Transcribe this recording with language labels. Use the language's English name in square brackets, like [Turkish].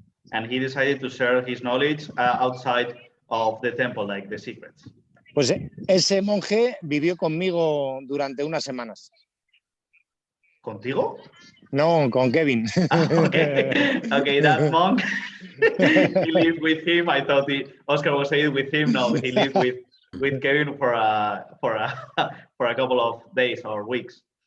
[English] And he decided to share his knowledge outside of the temple, like the secrets. [Spanish] Pues ese monje vivió conmigo durante unas semanas. ¿Contigo? No, con Kevin. [English] Okay, that monk, he lived with him. I thought Oscar was saying with him. No, he lived with Kevin for a couple of days or weeks.